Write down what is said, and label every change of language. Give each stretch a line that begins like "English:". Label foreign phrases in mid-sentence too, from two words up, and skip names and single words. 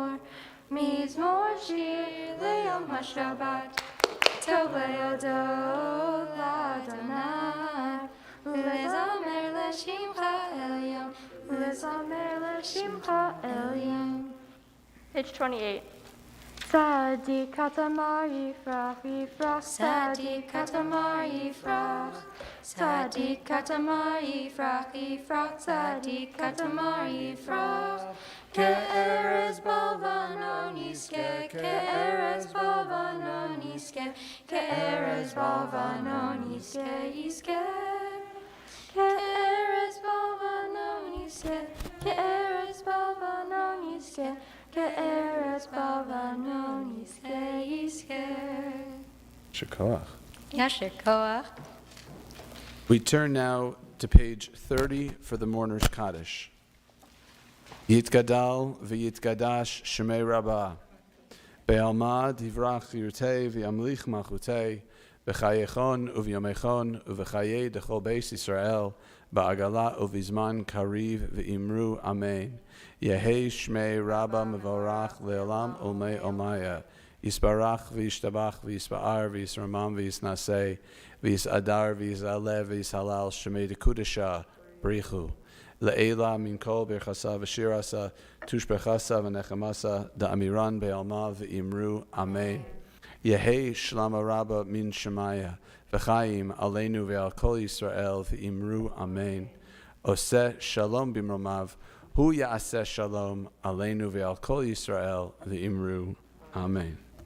Hebrew: מזמור שיר ליום השבת, טוב להודות לאדוני, ולזמר לשמך עליון, ולזמר לשמך עליון. Page 28. צדיק כתמר יפרח, יפרח, צדיק כתמר יפרח, צדיק כתמר יפרח, יפרח, צדיק כתמר יפרח. כארז בלבנון ישגה, כארז בלבנון ישגה, כארז בלבנון ישגה, ישגה. כארז בלבנון ישגה, כארז בלבנון ישגה, כארז בלבנון ישגה, ישגה. Shekoach. יישר כוח.
English: We turn now to page 30 for the mourner's Kaddish.
Aramaic: יתגדל ויתקדש שמיה רבא. בעלמא די ברא כרעותיה וימליך מלכותיה. בחייכון וביומיכון ובחיי דכל בית ישראל. בעגלא ובזמן קריב ואמרו אמן. יהא שמיה רבא מברך לעלם ולעלמי עלמיא. יתברך וישתבח ויתפאר ויתרומם ויתנשא. ויתהדר ויתעלה ויתהלל שמיה דקודשא בריך הוא. לעלא מן כל ברכתא ושירתא תשבחתא ונחמתא דאמירן בעלמא ואמרו אמן. יהא שלמא רבא מן שמיא וחיים עלינו ועל כל ישראל ואמרו אמן.
Hebrew: עושה שלום במרומיו הוא יעשה שלום עלינו ועל כל ישראל ואמרו אמן.